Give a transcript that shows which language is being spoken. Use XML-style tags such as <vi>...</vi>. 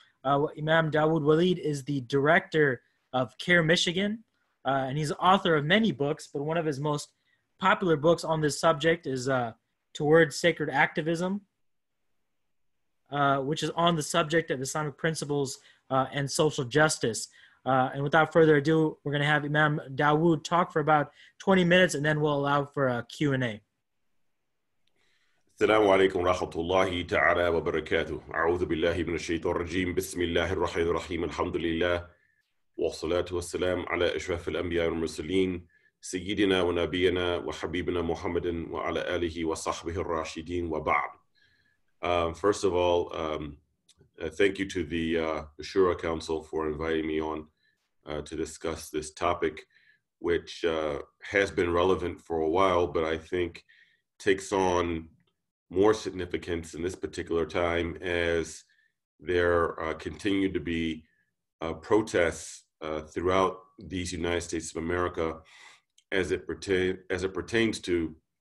<en>Imam Dawud Walid is the director of CARE Michigan, and he's the author of many books, but one of his most popular books on this subject is Towards Sacred Activism, which is on the subject of Islamic principles and social justice. And without further ado, we're going to have Imam Dawood talk for about 20 minutes, and then we'll allow for a Q&A.</en> <ar>السلام عليكم ورحمة الله تعالى وبركاته. أعوذ بالله من الشيطان الرجيم. بسم الله الرحمن الرحيم. الحمد لله والصلاة والسلام على أشرف الأنبياء والمرسلين سيدنا ونبينا وحبيبنا محمد وعلى آله وصحبه الراشدين وبعد.</ar> <en>First of all, thank you to the Shura Council for inviting me on to discuss this topic, which has been relevant for a while, but I think takes on more significance in this particular time as there continue to be protests throughout these United States of America as it pertains to</en>